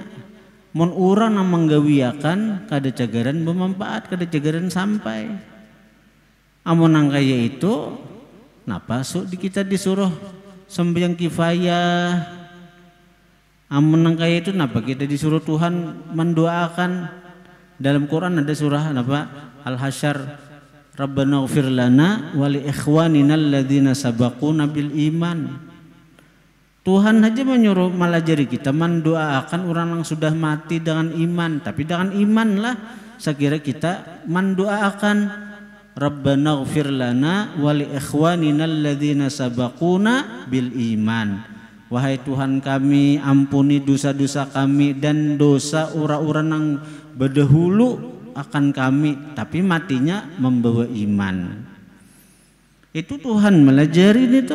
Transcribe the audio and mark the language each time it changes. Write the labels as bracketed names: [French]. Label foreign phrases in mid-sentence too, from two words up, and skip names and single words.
[Banjar] Mun urang nang menggawiakan kada cagaran bermanfaat, kada cagaran sampai. Amun nang kaya itu napa di kita disuruh sembahyang kifayah. Amun nang kaya itu napa kita disuruh Tuhan mendoakan. Dalam Quran ada surah napa Al-Hasyr, [Arabic] ربنا اغفر لنا ولإخواننا الذين سبقونا بالإيمان. [Banjar] Tuhan aja menyuruh malajari kita mendoakan orang yang sudah mati dengan iman. Tapi dengan imanlah sekira kita mendoakan [Arabic] ربنا اغفر لنا ولإخواننا الذين سبقونا بالإيمان. [Indonesian] Wahai Tuhan kami, ampuni dosa-dosa kami dan dosa orang-orang yang berdahulu akan kami, tapi matinya membawa iman. [Banjar] Itu Tuhan melajari itu.